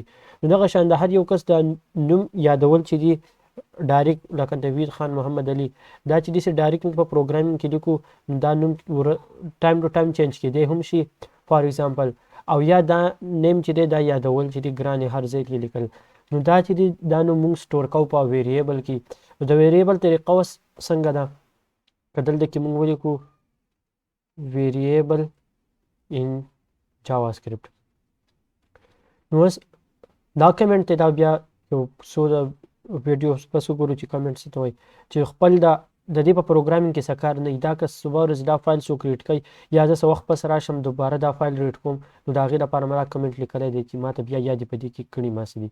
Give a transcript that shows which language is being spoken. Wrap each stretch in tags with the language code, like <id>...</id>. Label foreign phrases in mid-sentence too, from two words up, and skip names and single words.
<ps>نو دغه شان د هر یو کس د نوم یادول چې دي ډایرکټ لکه نوید خان محمد علي دا چې داسې ډایرکټ په پروګرامینګ کې لیکو دا نوم</ps> <en>time to time</en> <ps>چینج کېدی هم شي</ps> <en>for example</en> <ps>او یا دا نیم چې دی دا یادول چې دی ګرانې هر ځای کې لیکل نو دا چې دی دا نو موږ سټور کوو په ویریبل کې. نو د ویریبل طریقه اوس څنګه ده که دلته کې موږ ولیکو</ps> <en>variable in JavaScript</en> <ps>نو اوس دا کمنټ دی دا بیا یو څو د ویډیو پس وګورو چې کمنټ څه ته وایي چې خپل د دې په پروګرامینګ کې څه کار نه وي دا که صبح ورځ دا فایل څوک ریډ کوي یا زه څه وخت پس راشم دوباره دا فایل ریډ کوم نو د هغې لپاره ما دا کمنټ لیکلی دی چې ما ته بیا یاد یې په دې کې کړي ما څه دي.</ps>